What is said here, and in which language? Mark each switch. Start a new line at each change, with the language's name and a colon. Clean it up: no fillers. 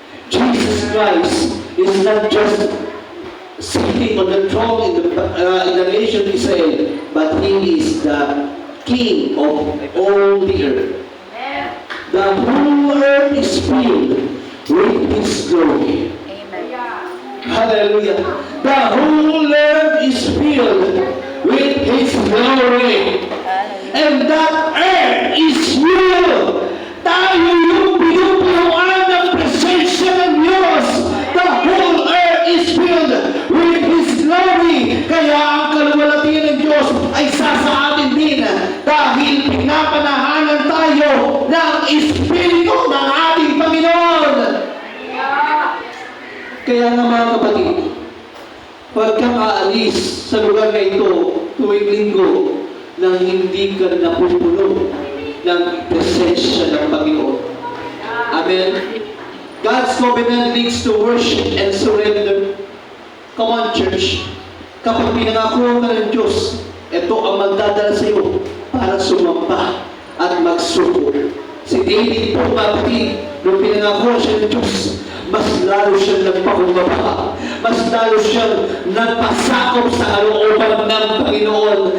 English: Jesus Christ is not just sitting on the throne in the nation of Israel, but He is the King of all the earth. The whole earth is filled with His glory. Hallelujah. The whole earth is filled with His glory. And that earth is you.
Filipino: Tayo yung pinupuluan ng presensya ng Diyos.
English: The whole earth is filled with His glory.
Filipino: Kaya ang kaluwalhatian ng Diyos ay sa atin din dahil pinapanahanan tayo ng Espiritu ng ating Panginoon. Kaya nga mga kapatid, pag kang aalis sa lugar na ito tuwing linggo, na hindi ka napupuno ng presensya ng Panginoon. Amen?
English: God's covenant leads to worship and surrender. Come on, church.
Filipino: Kapag pinangako ka ng Diyos, ito ang magdadala sa iyo para sumamba at magsuko. Si David po, kapatid, nung pinangako siya ng Diyos, mas lalo siyang nagpakumbaba. Mas lalo siyang nagpasakop sa kalooban ng Panginoon.